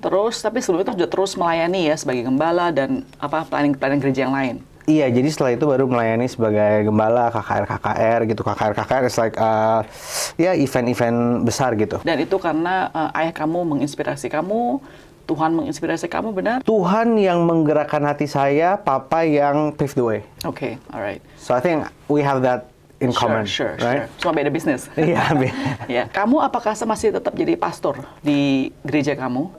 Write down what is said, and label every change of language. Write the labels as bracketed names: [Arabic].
[Indonesian] Terus, tapi sebelum itu sudah terus melayani ya sebagai gembala dan pelayanan gereja yang lain. Iya, jadi setelah itu baru melayani sebagai gembala KKR gitu. KKR [English] is like [Indonesian] ya event-event besar gitu. Dan itu karena ayah kamu menginspirasi kamu, Tuhan menginspirasi kamu, benar? Tuhan yang menggerakkan hati saya, Papa yang [English] pave the way. Oke, alright. So I think we have that in common, Sure. right? [Indonesian] Cuma beda bisnis. Iya, Ya, kamu apakah masih tetap jadi pastor di gereja kamu?